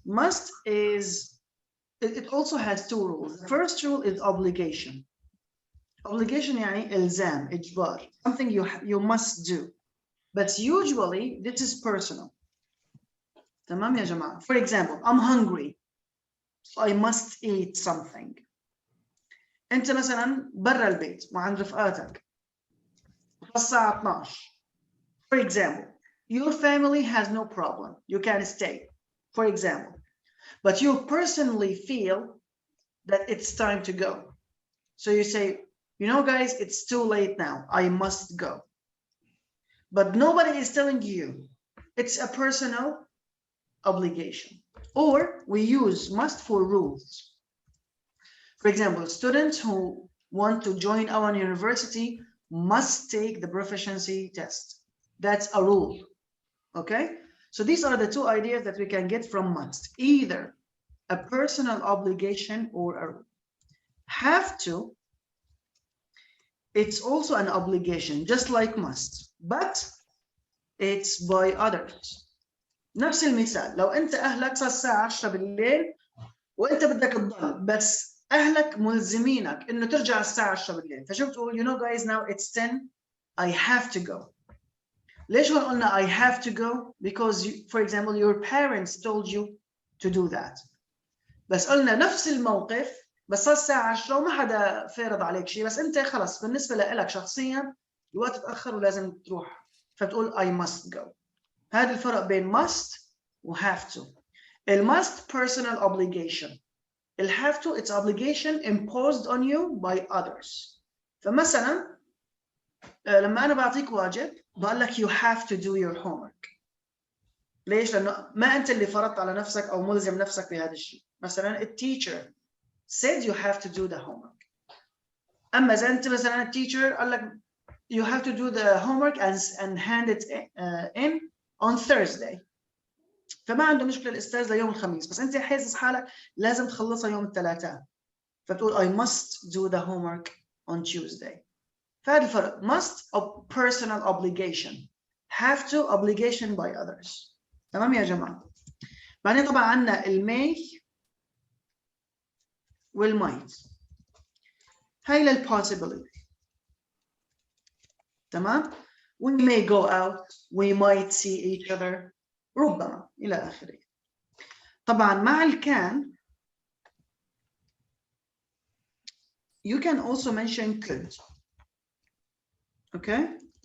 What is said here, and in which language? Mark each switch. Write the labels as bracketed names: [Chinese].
[English] Must is, it also has two rules. The first rule is obligation. Obligation [Arabic] يعني إلزام, إجبار, [English] something you must do. But usually this is personal. [Arabic] تمام يا جماعة. [English] For example, I'm hungry, so I must eat something. [Arabic] أنت مثلا برا البيت مع رفقاتك الساعة 12. [English] For example, your family has no problem. You can stay, for example. But you personally feel that it's time to go. So you say, you know, guys, it's too late now. I must go. But nobody is telling you. It's a personal obligation. Or we use must for rules. For example, students who want to join our university must take the proficiency test. That's a rule. Okay? So these are the two ideas that we can get from must. Either a personal obligation or a rule. Have to, it's also an obligation, just like must, but it's by others. [Arabic] نفس المثال، لو أنت أهلك صار الساعة 10 بالليل وأنت بدك تضل بس أهلك ملزمينك إنه ترجع الساعة 10 بالليل، فشو بتقول؟ [English] You know guys, now it's 10 I have to go. [Arabic] ليش هون قلنا [English] I have to go? Because you, for example, your parents told you to do that. [Arabic] بس قلنا نفس الموقف بس صار الساعة 10 وما حدا فرض عليك شيء، بس أنت خلص بالنسبة لك شخصيا الوقت تأخر ولازم تروح، فبتقول [English] I must go. [Arabic] هذا الفرق بين must و have to. [English] ال must personal obligation. ال have to it's obligation imposed on you by others. [Arabic] فمثلا لما أنا بعطيك واجب بقول لك [English] you have to do your homework. [Arabic] ليش؟ لأنه ما أنت اللي فرضت على نفسك أو ملزم نفسك بهذا الشيء. مثلا التيتشر [English] said you have to do the homework. [Arabic] أما إذا أنت مثلا التيتشر قال لك [English] you have to do the homework and hand it in on Thursday. [Arabic] فما عنده مشكلة الأستاذ ليوم الخميس، بس أنت حاسس حالك لازم تخلصها يوم الثلاثاء. فبتقول [English] I must do the homework on Tuesday. [Arabic] فهذا الفرق. [English] must of personal obligation. have to obligation by others. [Arabic] تمام يا جماعة؟ بعدين طبعا عندنا المay والmight. هاي للpossibility. تمام؟ [English] we may go out, we might see each other. [Arabic] ربما إلى آخره. طبعا مع الكان [English] you can also mention could. Okay?